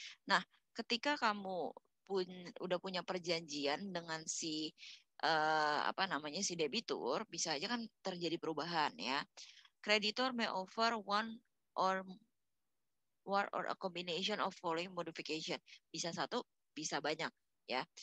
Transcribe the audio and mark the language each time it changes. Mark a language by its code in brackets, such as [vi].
[id] Nah, ketika kamu udah punya perjanjian dengan si apa namanya si debitur, bisa aja kan terjadi perubahan ya. [en] Creditor may offer or one or a combination of following modification. [id] Bisa satu, bisa banyak ya.